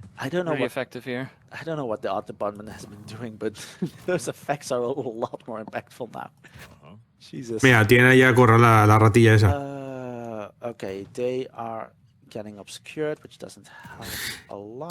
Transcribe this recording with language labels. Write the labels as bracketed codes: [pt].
[en] I don't know what the art department has been doing, but those effects are a lot more impactful now. Jesus. [es] Mira, tiene ahí a correr la ratilla esa. [en] Okay, they are getting obscured, which doesn't help a lot.